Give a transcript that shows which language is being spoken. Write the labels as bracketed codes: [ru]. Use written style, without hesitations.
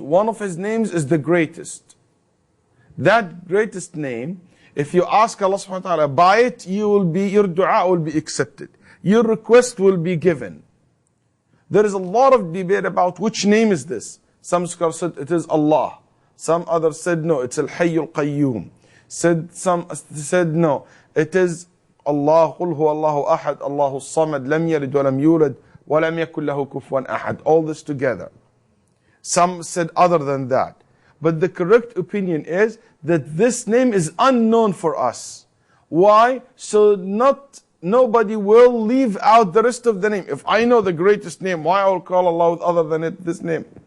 [en] One of His names is the greatest. That greatest name, if you ask Allah subhanahu wa ta'ala by it, your dua will be accepted. Your request will be given. There is a lot of debate about which name is this. Some scholars said it is Allah. Some others said no, it's Al-Hayy Al-Qayyum. Some said no, it is Allah, [ar] قل هو الله أحد, الله الصمد, لم يلد ولم يولد, ولم يكن له كفوا أحد. [en] All this together. Some said other than that. But the correct opinion is that this name is unknown for us. Why? So nobody will leave out the rest of the name. If I know the greatest name, why I will call Allah with other than this name?